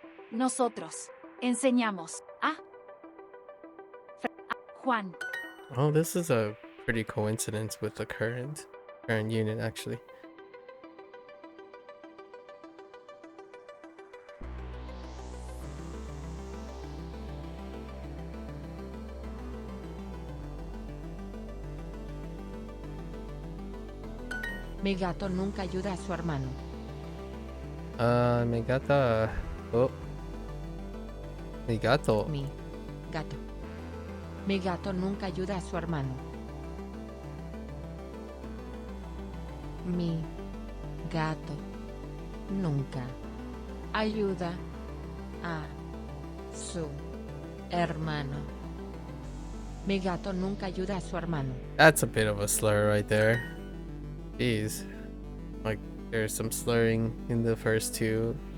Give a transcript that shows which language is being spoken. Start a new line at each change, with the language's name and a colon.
Spanish: Nosotros enseñamos a Juan.
English: Oh, this is a pretty coincidence with the current unit, actually.
Spanish: Mi gato nunca ayuda a su hermano. Mi gata. Oh. Mi gato. Mi gato. Mi gato nunca ayuda a su hermano. Mi gato nunca ayuda a su hermano. Mi gato nunca ayuda a su hermano.
English: That's a bit of a slur right there. Jeez. Like, there's some slurring in the first two.